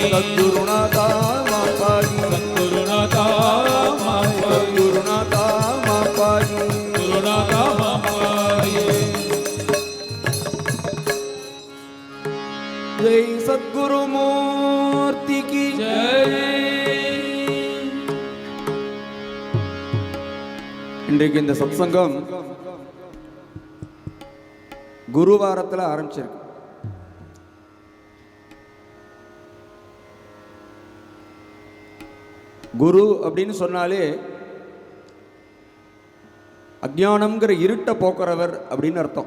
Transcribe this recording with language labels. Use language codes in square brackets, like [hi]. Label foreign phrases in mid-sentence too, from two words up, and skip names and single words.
[sa] सद्गुरुनाथा मापागी सद्गुरुनाथा माई सद्गुरुनाथा मापागी गुरुनाथा माई [hi] जय सद्गुरु मूर्ति की जय [ta] இன்றைக்கு இந்த சத்சங்கம் குருவாரத்தில் ஆரம்பிச்சிருக்கு. குரு அப்படின்னு சொன்னாலே அஜ்ஞானம்ங்கிற இருட்டை போக்குறவர் அப்படின்னு அர்த்தம்.